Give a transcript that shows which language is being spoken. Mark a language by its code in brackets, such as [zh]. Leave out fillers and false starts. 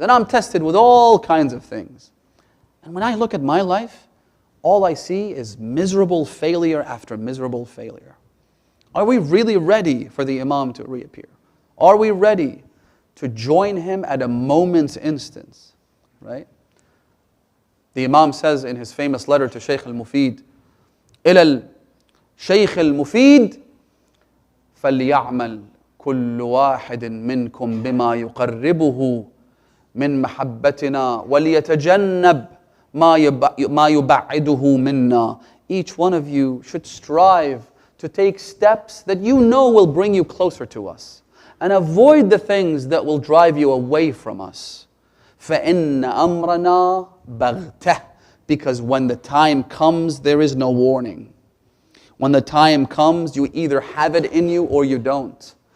[en] And I'm tested with all kinds of things. And when I look at my life, all I see is miserable failure after miserable failure. Are we really ready for the Imam to reappear? Are we ready to join him at a moment's instance? Right? The Imam says in his famous letter to Shaykh al-Mufid, [ar] إِلَى الشيخ المفيد فليعمل كل واحد منكم بما يقربه من محبتنا وليتجنب ما يبعده منا. [en] Each one of you should strive to take steps that you know will bring you closer to us, and avoid the things that will drive you away from us. [ar] فَإِنَّ أَمْرَنَا بَغْتَةٌ. [en] Because when the time comes, there is no warning. When the time comes, you either have it in you or you don't.